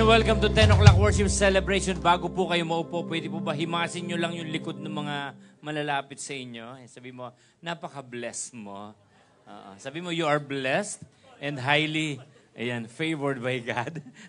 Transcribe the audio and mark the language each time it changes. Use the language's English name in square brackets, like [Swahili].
[English] Welcome to 10 o'clock worship celebration. [Filipino] Bago po kayo maupo, pwede po ba himasin nyo lang yung likod ng mga malalapit sa inyo? Sabi mo, napaka-blessed mo. [English] Sabi mo, you are blessed and highly favored by God.